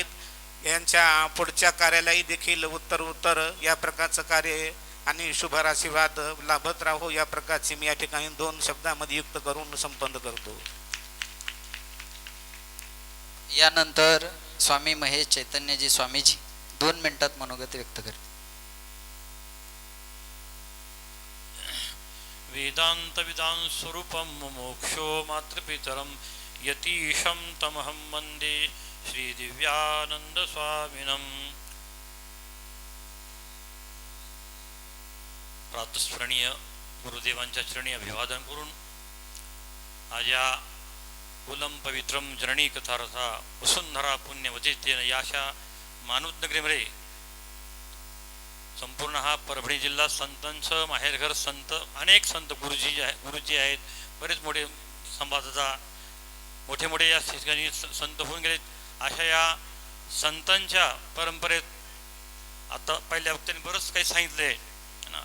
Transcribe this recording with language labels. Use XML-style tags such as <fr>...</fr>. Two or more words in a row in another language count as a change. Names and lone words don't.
<mr>यांच्या पुढच्या कार्यालाही देखील उत्तर या प्रकारचं कार्य आणि शुभराशीर्वाद लाभत राहो या प्रकारचे मी या ठिकाणी 2 शब्दामध्ये युक्त करून संपन्न करतो. यानंतर स्वामी महेश चैतन्यजी स्वामीजी 2 मिनिटात मनोगत व्यक्त करतील.</mr> <sa>वेदांत विदान स्वरूपम मोक्षो मातृपितरम यतीशम तमहम वंदे श्री दिव्यानंद स्वामिनम.</sa> <mr>प्रातस्मरणीय गुरुदेवांच्या चरणी अभिवादन करून आज या</mr> <sa>कुलम पवित्रम जननी कथारथा वसुंधरा पुण्यवतीतेन</sa> <mr>या अशा मानवनगरीमध्ये संपूर्ण हा परभणी जिल्हा संतांचं माहेरघर, संत अनेक संत गुरुजी आहेत, बरेच मोठे संवादाचा मोठे या ठिकाणी संत होऊन गेलेत. अशा या संतांच्या परंपरेत आता पहिल्या वक्त्यांनी बरंच काही सांगितलं आहे ना.</mr>